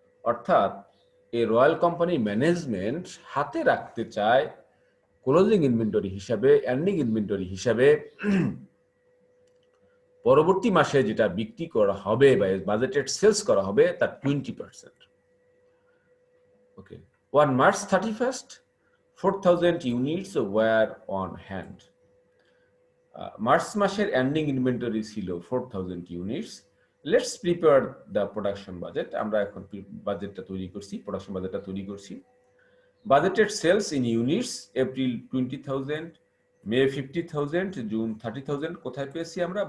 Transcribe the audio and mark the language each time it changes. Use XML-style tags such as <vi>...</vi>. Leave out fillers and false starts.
<bn>অর্থাৎ এই royal company management হাতে রাখতে চায় ক্লোজিং ইনভেন্টরি হিসাবে, এন্ডিং ইনভেন্টরি হিসাবে পরবর্তী মাসে যেটা বিক্রি করা হবে বা বাজেটেড সেলস করা হবে তার 20%। ওকে,</bn> <en>On March 31st, 4,000 units were on hand.</en> <bn>March মাসের এন্ডিং ইনভেন্টরি ছিল 4,000 units.</bn> <en>Let's prepare the production budget.</en> <bn>আমরা এখন বাজেটটা তৈরি করছি, প্রোডাকশন বাজেটটা তৈরি করছি। Budgeted cells in units April 20,000, May 50,000, June 30,000। কোথায় পেয়েছি আমরা?</bn>